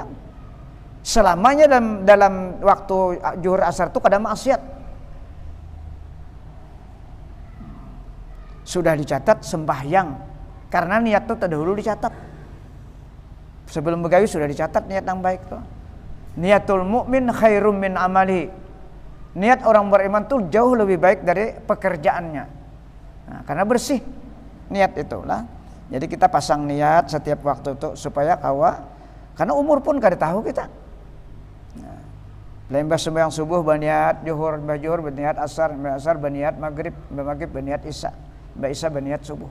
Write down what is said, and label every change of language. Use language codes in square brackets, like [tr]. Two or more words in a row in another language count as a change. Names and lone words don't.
[bjn] Selamanya dalam waktu zuhur asar itu kada maksiat. [id] Sudah dicatat sembahyang Karena niat itu terdahulu dicatat. [bjn] Sebelum begawi sudah dicatat niat yang baik tuh. [ar] Niatul mukmin khairum min amali. [id] Niat orang beriman tuh jauh lebih baik dari pekerjaannya. Nah, karena bersih niat itulah. [bjn] Jadi kita pasang niat setiap waktu itu supaya karena umur pun kada tahu kita. [id] Nah, lembah sembahyang subuh berniat zuhur, berniat asar berniat maghrib berniat isya, berniat subuh.